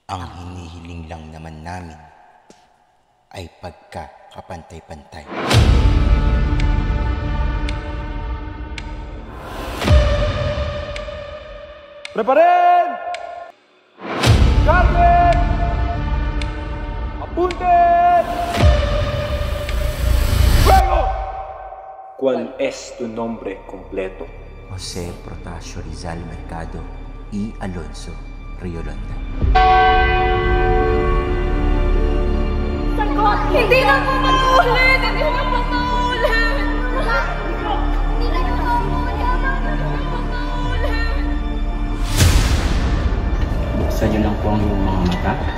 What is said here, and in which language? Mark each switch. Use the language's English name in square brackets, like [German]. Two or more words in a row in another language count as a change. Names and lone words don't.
[Filipino] Ang hinihiling lang naman namin ay pagkakapantay-pantay. [Spanish] Preparen! Carmen! Apunten! ¡Fuego! ¿Cuál es tu nombre completo? Jose Protasio Rizal Mercado y Alonso Riolonda. [Filipino] Hindi na po maulit! Hindi na po maulit! Hindi na po maulit! Buksan niyo lang po ang iyong mga mata.